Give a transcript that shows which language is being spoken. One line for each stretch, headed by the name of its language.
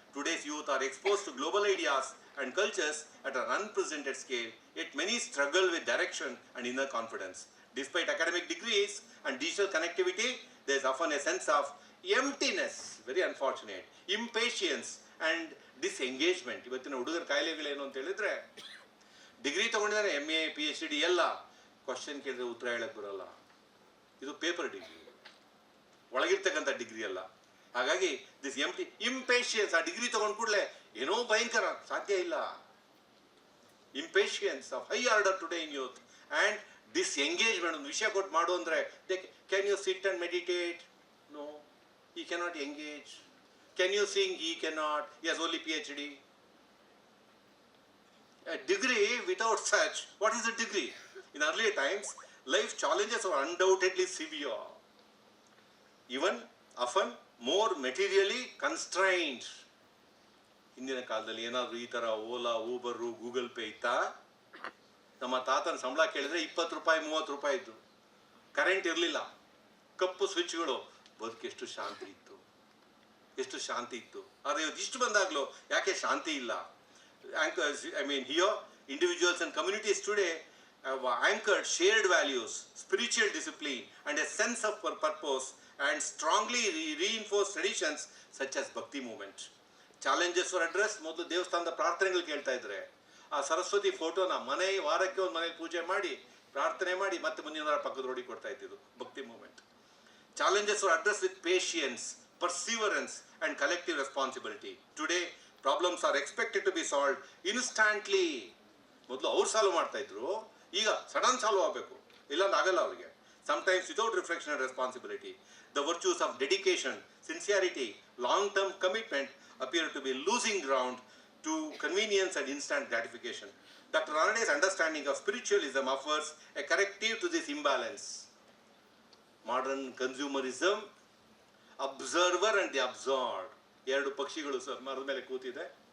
English: Today's youth are exposed to global ideas and cultures at an unprecedented scale, yet many struggle with direction and inner confidence. Despite academic degrees and digital connectivity, there is often a sense of emptiness, very unfortunate, impatience and disengagement.
Kannada: ಇವತ್ತಿನ ಹುಡುಗರ ಕಾಯಿಲೆಗಳೇನು ಅಂತ ಹೇಳಿದ್ರೆ, degree ತೊಗೊಂಡಿದ್ದಾರೆ, MA PhD ಎಲ್ಲ, question ಕೇಳಿದ್ರೆ ಉತ್ತರ ಹೇಳಕ್ಕೆ ಬರೋಲ್ಲ. ಇದು ಪೇಪರ್ ಡಿಗ್ರಿ, ಒಳಗಿರ್ತಕ್ಕಂಥ ಡಿಗ್ರಿ ಅಲ್ಲ. ಹಾಗಾಗಿ
English: this impatience,
Kannada: ಆ ಡಿಗ್ರಿ ತೊಗೊಂಡು ಕೂಡಲೇ ಏನೋ ಭಯಂಕರ, ಸಾಧ್ಯ ಇಲ್ಲ.
English: Impatience of high order today in youth and disengagement.
Kannada: ಒಂದು ವಿಷಯ ಕೊಟ್ಟು ಮಾಡು ಅಂದರೆ,
English: Can you sit and meditate? No, he cannot engage. Can you sing? He cannot. He has only PhD. A degree without such, what is a degree? In earlier times, life challenges were undoubtedly severe. Even often more materially constrained.
Kannada: ಹಿಂದಿನ ಕಾಲದಲ್ಲಿ ಏನಾದರೂ ಈ ಥರ Ola, Uber, Google pay ಇತ್ತಾ? ನಮ್ಮ ತಾತನ ಸಂಬಳ ಕೇಳಿದ್ರೆ 20 ರೂಪಾಯಿ 30 ರೂಪಾಯಿ ಇದ್ದು, ಕರೆಂಟ್ ಇರಲಿಲ್ಲ, ಕಪ್ಪು ಸ್ವಿಚ್ಗಳು. ಬದುಕೆಷ್ಟು ಶಾಂತಿ ಇತ್ತು, ಎಷ್ಟು ಶಾಂತಿ ಇತ್ತು. ಆದರೆ ಇವತ್ತು ಇಷ್ಟು ಬಂದಾಗಲೂ ಯಾಕೆ ಶಾಂತಿ ಇಲ್ಲ?
English: I mean, here individuals and communities today have anchored shared values, spiritual discipline and a sense of purpose and strongly reinforced traditions such as Bhakti movement. Challenges were addressed.
Kannada: ಮೊದಲು ದೇವಸ್ಥಾನದ ಪ್ರಾರ್ಥನೆಗಳು ಕೇಳ್ತಾ ಇದ್ರೆ, ಆ ಸರಸ್ವತಿ ಫೋಟೋನ ವಾರಕ್ಕೆ ಒಂದು ಮನೇಲಿ ಪೂಜೆ ಮಾಡಿ ಪ್ರಾರ್ಥನೆ ಮಾಡಿ ಮತ್ತೆ ಮುಂದಿನ ವಾರ ಪಕ್ಕದ ರೋಡಿಗೆ ಕೊಡ್ತಾ ಇದ್ದಿದ್ದು ಭಕ್ತಿ movement.
English: Challenges were addressed with patience, perseverance and collective responsibility. Today problems are expected to be solved instantly.
Kannada: ಮೊದಲು ಅವ್ರು ಸಾಲ್ವ್ ಮಾಡ್ತಾ ಇದ್ರು, ಈಗ ಸಡನ್ ಸಾಲ್ವ್ ಆಗಬೇಕು, ಇಲ್ಲಾಂದ್ರೆ ಆಗಲ್ಲ ಅವರಿಗೆ.
English: Sometimes without reflection and responsibility. The virtues of dedication, sincerity, long-term commitment appear to be losing ground to convenience and instant gratification. Dr. Ranade's understanding of spiritualism offers a corrective to this imbalance. Modern consumerism, observer and the absurd,
Kannada: 2 ಪಕ್ಷಿಗಳು ಮರದ ಮೇಲೆ ಕೂತಿದೆ.